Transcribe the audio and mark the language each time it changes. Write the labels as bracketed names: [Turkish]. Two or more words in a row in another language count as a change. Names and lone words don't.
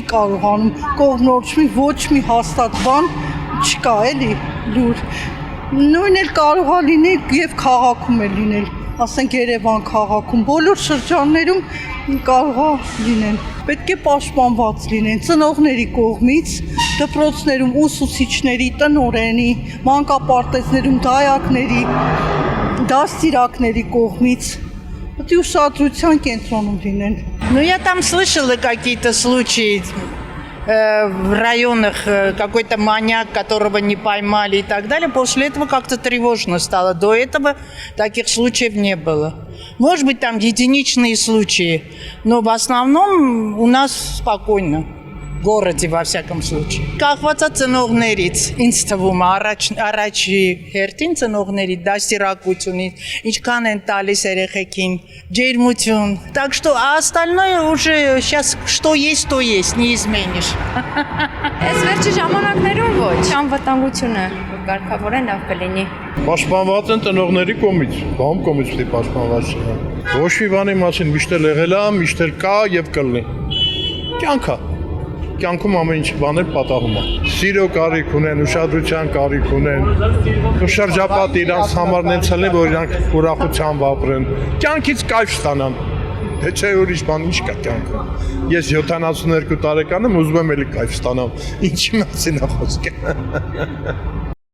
[Armenian] կարողանում կողմնորոշվի, ոչ մի հաստատ բան չկա, էլի լուր։ Նույնն էլ կարող է լինել եւ քաղաքում է լինել, ասենք Երևան քաղաքում, բոլոր շրջաններում կարող է լինել։ Պետք է պաշտպանված լինեն ծնողների կողմից, դպրոցներում ուսուցիչների, տնօրենի, մանկապարտեզներում դայակների, դաստիարակների կողմից։ Պետք է ուշադրության կենտրոնում լինեն։ [Russian] Ну, я там слышала какие-то случаи в районах, какой-то маньяк, которого не поймали и так далее. После этого как-то тревожно стало. До этого таких случаев не было. Может быть, там единичные случаи, но в основном у нас спокойно. В городе, во всяком случае. [Armenian] Կախված է ծնողներից, ինձ թվում է առաջի հերթին ծնողների դաստիարակությունից, ինչքան են տալիս երեխեքին, ջերմություն. [Russian] Так что остальное уже сейчас что есть, то есть, не изменишь. [Armenian] Այս վերջի ժամանակներում ոչ, անվտանգությունը կարգավորեն լավ կլինի։ Պաշտպանված են ծնողների կողմից, բամ կողմից պետք է պաշտպանված լինեն։ Ոչ մի բանի մասին միշտ եղել է, միշտ կա եւ կլինի։ Կյանք է։ Կյանքում ամեն ինչ բաներ պատահում է։ Սիրո կարիք ունեն, ուշադրության կարիք ունեն։ Շրջապատը իրանց համար նենց լինի, որ իրանք ուրախությամբ ապրեն։ Կյանքից կայֆ ստանան։ Դե չէ ուրիշ բան ինչ կա կյանքում։ Ես 72 տարեկան եմ, ուզում եմ էլի կայֆ ստանամ։ Ինչի մասին է խոսքը։